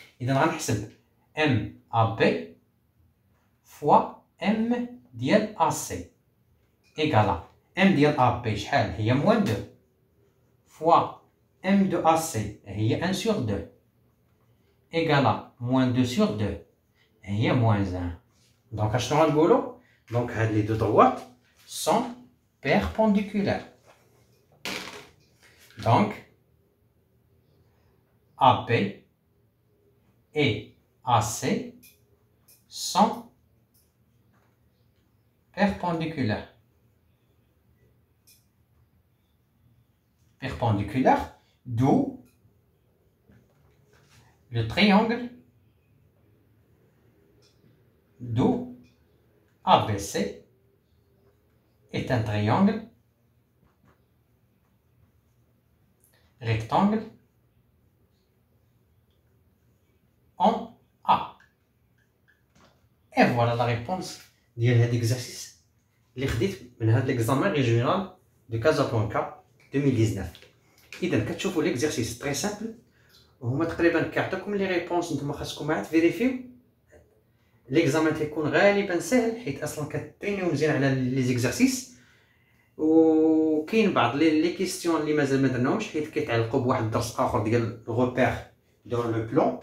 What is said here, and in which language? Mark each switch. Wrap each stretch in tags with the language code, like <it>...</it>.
<ar>اذا غنحسب ام AB فوا ام ديال AC ايكالا ام ديال AB شحال هي موان 2 فوا ام دو AC هي 1 sur 2 ايكالا موان 2 sur 2 هي موان 1. دونك اشنو غنقولو؟ دونك هاد لي دو دروات سون perpendiculaires.</ar> <fr>Donc, AB et AC sont perpendiculaires. Perpendiculaires, d'où le triangle, d'où ABC est un triangle rectangle en A. Et voilà la réponse de cet exercice</fr> <ar>اللي خديت من هذا</ar> <fr>l'examen régional de Casablanca 2019.</fr> <ar>إذا كتشوفوا</ar> <fr>l'exercice très simple</fr> <ar>وهما تقريبا كيعطيكم لي ريبونس نتوما خاصكم عاد فيريفيو. ليكزامان تيكون غالبا سهل حيت اصلا كترينيو مزيان على لي زيكزارسيس. وكاين بعض لي كيستيون اللي مازال ما درناهمش حيت كيتعلقوا بواحد الدرس اخر ديال غوبير دون لو بلون.</ar>